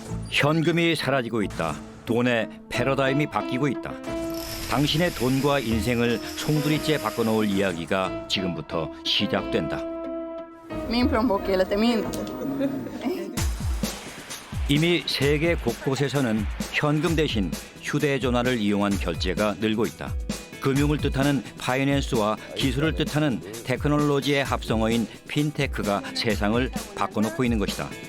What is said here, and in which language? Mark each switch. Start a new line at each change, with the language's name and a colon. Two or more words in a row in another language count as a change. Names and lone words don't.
Korean: 현금이 사라지고 있다. 돈의 패러다임이 바뀌고 있다. 당신의 돈과 인생을 송두리째 바꿔놓을 이야기가 지금부터 시작된다.
Swedish: Min plånbok är lite mindre.
Korean: 이미 세계 곳곳에서는 현금 대신 휴대전화를 이용한 결제가 늘고 있다. 금융을 뜻하는 파이낸스와 기술을 뜻하는 테크놀로지의 합성어인 핀테크가 세상을 바꿔놓고 있는 것이다.